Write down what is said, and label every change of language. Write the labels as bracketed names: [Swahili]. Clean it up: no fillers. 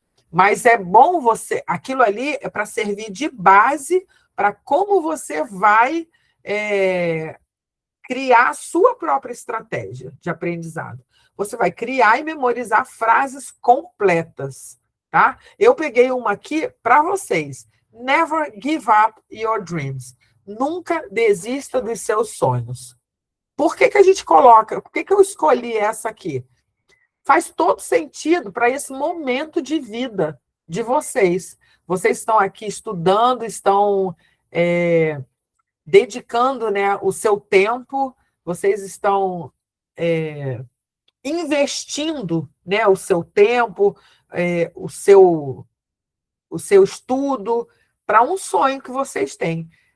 [Portuguese] Mas é bom você. Aquilo ali é para servir de base para como você vai criar a sua própria estratégia de aprendizado. Você vai criar e memorizar frases completas, tá? Eu peguei uma aqui para vocês. [English] Never give up your dreams. [Portuguese] Nunca desista dos seus sonhos. Por que a gente coloca? Por que eu escolhi essa aqui? Faz todo sentido para esse momento de vida de vocês. Vocês estão aqui estudando, estão dedicando, né, o seu tempo, vocês estão investindo, né, o seu tempo, o seu estudo para um sonho que vocês têm.